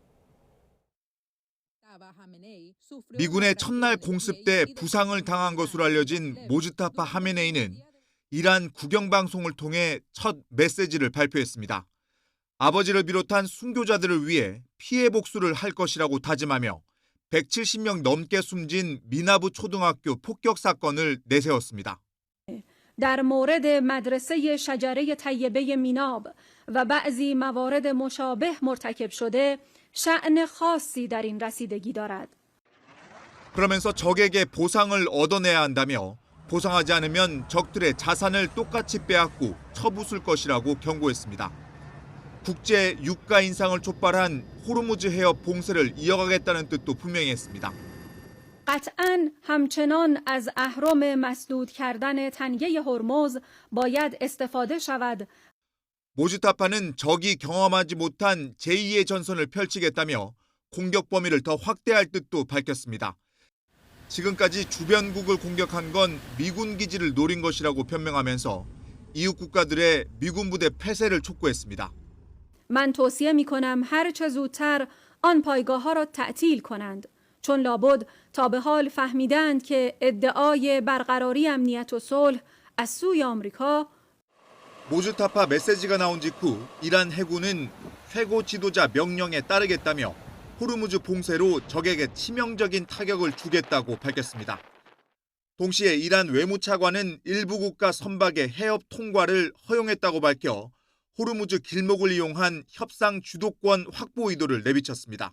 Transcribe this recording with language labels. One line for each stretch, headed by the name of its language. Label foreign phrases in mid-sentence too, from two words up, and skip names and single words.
Korean: 미군의 첫날 공습 때 부상을 당한 것으로 알려진 모즈타파 하메네이는 이란 국영방송을 통해 첫 메시지를 발표했습니다. 아버지를 비롯한 순교자들을 위해 피해 복수를 할 것이라고 다짐하며 170명 넘게 숨진 미나부 초등학교 폭격 사건을 내세웠습니다.
Persian: در مورد مدرسه شجره طیبه میناب و بعضی موارد مشابه مرتکب شده شأن خاصی در این رسیدگی دارد.
Korean: 그러면서 적에게 보상을 얻어내야 한다며 보상하지 않으면 적들의 자산을 똑같이 빼앗고 처부술 것이라고 경고했습니다. 국제 유가 인상을 촉발한 호르무즈 해협 봉쇄를 이어가겠다는 뜻도 분명히 했습니다.
Persian: قطعاً همچنان از اهرم مسدود کردن تنگه هرمز باید استفاده شود.
Korean: 모즈타파는 적이 경험하지 못한 제2의 전선을 펼치겠다며 공격 범위를 더 확대할 뜻도 밝혔습니다. 지금까지 주변국을 공격한 건 미군 기지를 노린 것이라고 변명하면서 이웃 국가들의 미군 부대 폐쇄를 촉구했습니다.
Persian: من توصیه می‌کنم هر چه زودتر آن پایگاه‌ها را تعطیل کنند. چون لابد تا به حال فهمیدند که ادعای برقراری امنیت و صلح از سوی آمریکا
Korean: 모즈타파 메시지가 나온 직후 이란 해군은 최고 지도자 명령에 따르겠다며 호르무즈 봉쇄로 적에게 치명적인 타격을 주겠다고 밝혔습니다. 동시에 이란 외무차관은 일부 국가 선박의 해협 통과를 허용했다고 밝혀 호르무즈 길목을 이용한 협상 주도권 확보 의도를 내비쳤습니다.